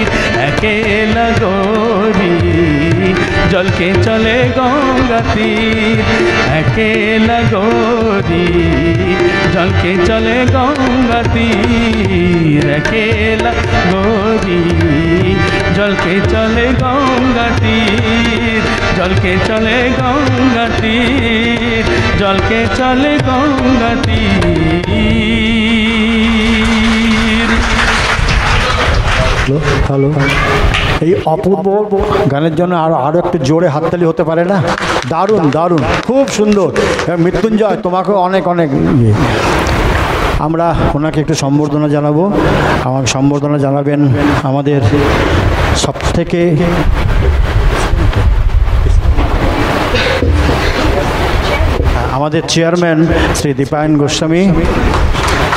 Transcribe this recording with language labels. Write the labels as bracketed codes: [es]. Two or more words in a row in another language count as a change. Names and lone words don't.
[bho] अकेला गोरी जल के चले गंगा तीर, अकेला गोरी जल के चले गंगा तीर, अकेला गोरी जल के चले गंगा तीर, जल के चले गंगा तीर, जल के चले गंगा तीर। [bn] হ্যালো, এই অপূর্ব গানের জন্য আরও একটু জোরে হাততালি হতে পারে না? দারুণ দারুণ, খুব সুন্দর। মৃত্যুঞ্জয়, তোমাকেও অনেক অনেক ইয়ে। আমরা ওনাকে একটু সম্বর্ধনা জানাবো। আমাকে সম্বর্ধনা জানাবেন আমাদের সবথেকে আমাদের চেয়ারম্যান শ্রী দীপায়ন গোস্বামী।